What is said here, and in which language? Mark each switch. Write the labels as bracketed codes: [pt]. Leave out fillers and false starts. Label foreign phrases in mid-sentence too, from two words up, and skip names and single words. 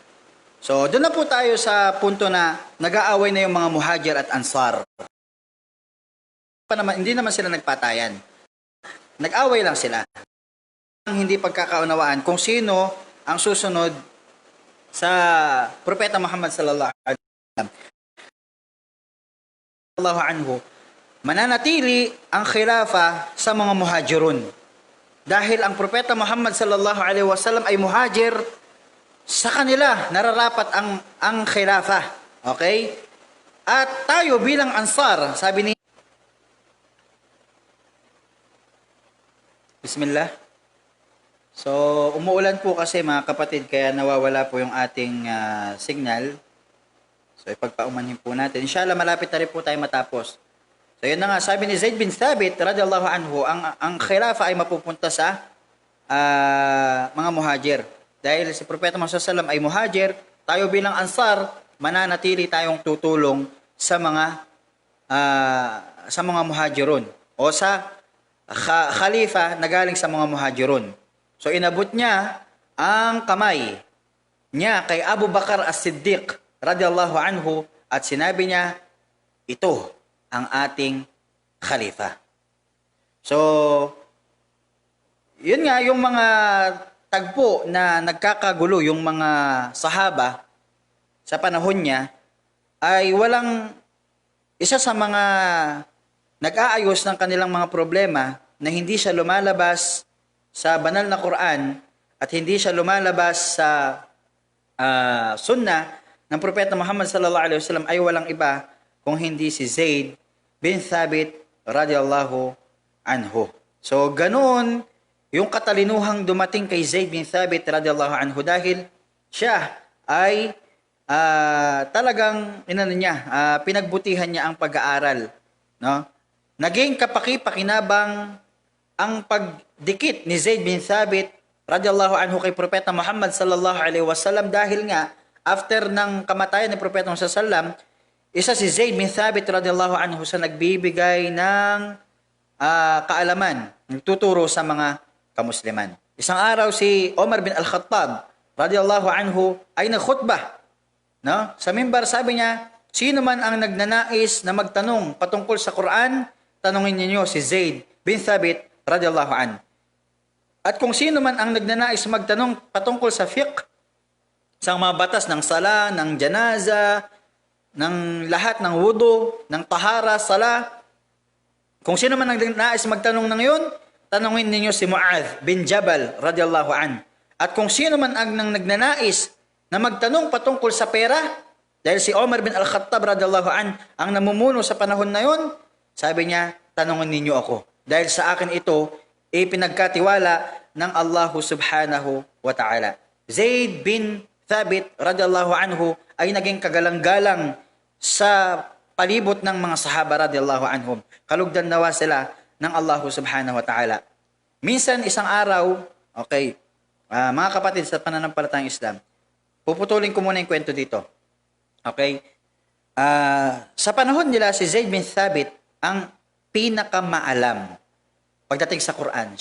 [tl] So doon na po tayo sa punto na nag-aaway na yung mga Muhajir at Ansar. Hindi naman sila nagpatayan. Nag-away lang sila. Hindi pagkakaunawaan kung sino ang susunod sa Propeta Muhammad [ar] صلى الله عنه. [tl] Mananatili ang khilafa sa mga Muhajirun. Dahil ang Propeta Muhammad [ar] صلى الله عليه وسلم [tl] ay Muhajir, sa kanila nararapat ang khilafa. Okay? At tayo bilang Ansar, sabi ni Bismillah. So, umuulan po kasi mga kapatid, kaya nawawala po yung ating signal. So, ipagpaumanhin po natin. Inshallah, malapit na rin po tayo matapos. So yun na nga, sabi ni Zaid bin Thabit [ar] رضي الله عنه, [tl] ang khilafa ay mapupunta sa mga Muhajir. Dahil si Propeta Muhammad [ar] صلى الله عليه وسلم [tl] ay Muhajir, tayo bilang Ansar, mananatili tayong tutulong sa mga Muhajirun o sa khalifa na galing sa mga Muhajirun. So inabot niya ang kamay niya kay Abu Bakar as-Siddiq [ar] رضي الله عنه [tl] at sinabi niya, ito ang ating khalifa. So, yun nga, yung mga tagpo na nagkakagulo, yung mga sahaba sa panahon niya, ay walang isa sa mga nag-aayos ng kanilang mga problema na hindi siya lumalabas sa banal na Quran at hindi siya lumalabas sa sunnah ng Propeta Muhammad [ar] صلى الله عليه وسلم [tl] ay walang iba kung hindi si Zaid bin Thabit [ar] رضي الله عنه. [tl] So, ganoon yung katalinuhang dumating kay Zaid bin Thabit [ar] رضي الله عنه [tl] dahil siya ay talagang pinagbutihan niya ang pag-aaral, no? Naging kapaki-pakinabang ang pagdikit ni Zaid bin Thabit [ar] رضي الله عنه [tl] kay Propeta Muhammad [ar] صلى الله عليه وسلم [tl] dahil nga after ng kamatayan ni Propeta Muhammad [ar] صلى الله عليه وسلم, [tl] isa si Zaid bin Thabit [ar] رضي الله عنه [tl] sa nagbibigay ng kaalaman, nagtuturo sa mga kamusliman. Isang araw si Omar bin Al-Khattab [ar] رضي الله عنه [tl] ay nagkhutbah, no? Sa mimbar sabi niya, sino man ang nagnanais na magtanong patungkol sa Quran, tanungin niyo si Zaid bin Thabit [ar] رضي الله عنه. [tl] At kung sino man ang nagnanais magtanong patungkol sa fiqh, sa mga batas ng sala, ng janaza, ng lahat ng wudu, ng tahara, sala, kung sino man ang nagnanais magtanong ng yun, tanungin ninyo si Mu'adh bin Jabal [ar] رضي الله عن. [tl] At kung sino man ang nagnanais na magtanong patungkol sa pera, dahil si Omar bin Al-Khattab [ar] رضي الله عن [tl] ang namumuno sa panahon na yun, sabi niya, tanungin ninyo ako. Dahil sa akin ito, ipinagkatiwala ng Allah [ar] سبحانه وتعالى. [tl] Zaid bin Thabit [ar] رضي الله عنه [tl] ay naging kagalang-galang sa palibot ng mga sahaba [ar] رضي الله عنهم. [tl] Kalugdan nawa sila ng Allah [ar] سبحانه وتعالى. [tl] Minsan, isang araw, mga kapatid sa pananampalatayang Islam, puputulin ko muna yung kwento dito. Okay? Sa panahon nila, si Zaid bin Thabit ang pinakamaalam pagdating sa Quran.